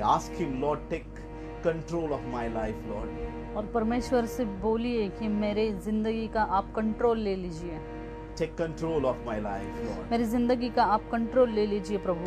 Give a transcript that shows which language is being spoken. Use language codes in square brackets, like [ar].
[en] Ask him, Lord, take control of my life, Lord. [hi] और परमेश्वर से बोलिए कि मेरे जिंदगी का आप कंट्रोल ले लीजिए. [en] Take control of my life, Lord. [hi] मेरी जिंदगी का आप कंट्रोल ले लीजिए प्रभु.